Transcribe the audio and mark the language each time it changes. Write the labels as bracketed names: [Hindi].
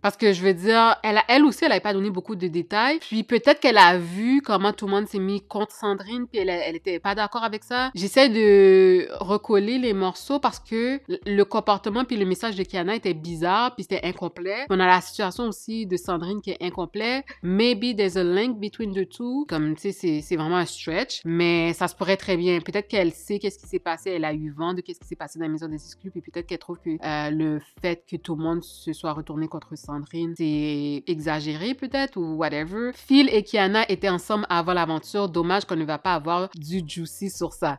[French] Parce que je veux dire, elle aussi, elle n'avait pas donné beaucoup de détails. Puis peut-être qu'elle a vu comment tout le monde s'est mis contre Sandrine, puis elle était pas d'accord avec ça. J'essaie de recoller les morceaux parce que le comportement puis le message de Kiana était bizarre, puis c'était incomplet. On a la situation aussi de Sandrine qui est incomplet. [English] Maybe there's a link between the two. [French] Comme, tu sais, c'est vraiment un stretch, mais ça se pourrait très bien. Peut-être qu'elle sait qu'est-ce qui s'est passé, elle a eu vent de qu'est-ce qui s'est passé dans la maison des exclus, puis peut-être qu'elle trouve que le fait que tout le monde se soit retourné contre Sandrine, c'est exagéré peut-être, ou whatever. Phil et Kiana étaient ensemble avant l'aventure. Dommage qu'on ne va pas avoir du juicy sur ça.